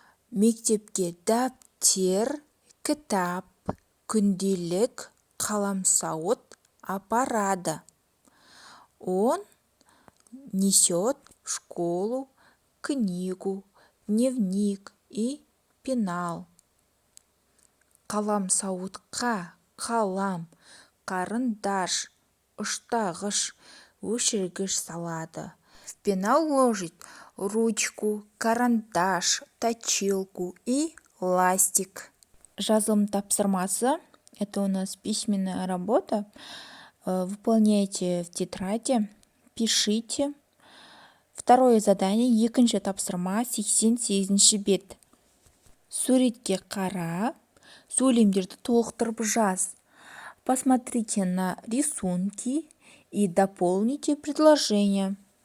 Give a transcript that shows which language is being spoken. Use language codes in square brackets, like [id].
[kk] Мектепке дәптер, кітап, күнделік, қаламсауыт апарады. [ru] Он несет в школу книгу, дневник и пенал. [kk] Қаламсауытқа қалам, қарындаш, ұштағыш, өшіргіш салады. [ru] В пенал ложит ручку, карандаш, точилку и ластик. [kk] Жазылым тапсырмасы [ru] Это у нас письменная работа. Выполняйте в тетради, пишите. Второе задание, [kk] екінші тапсырма, [ru] 88-ші бет. [kk] Суретке қара, сөйлемдерді толықтырып жаз. [ru] Посмотрите на рисунки и дополните предложение.